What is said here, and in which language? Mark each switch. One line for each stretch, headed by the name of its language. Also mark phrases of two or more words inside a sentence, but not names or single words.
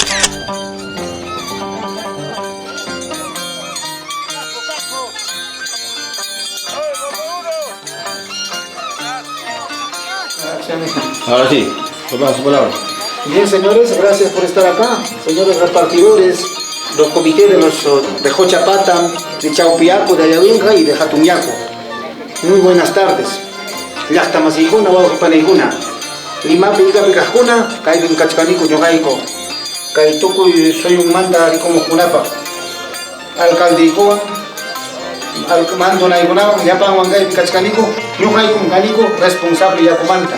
Spanish: Ahora sí, toma su palabra. Bien, señores, gracias por estar acá. Señores repartidores, los comités de Jochapata, de Chaupiaco, de Ayavinja y de Jatumiaco. Muy buenas tardes.
Quechua: Llaqta masiykuna, wawqipaniguna. Limapi ikapi kajkuna, kaypin kachkaniku ñuqayku. Kay tukuy suyunmanta rikumuqkunapaq. Alcaldiykuwan, mandunaykunawan llapanwan kaypi kachkaniku, ñuqaykum kaniku responsable yakumanta.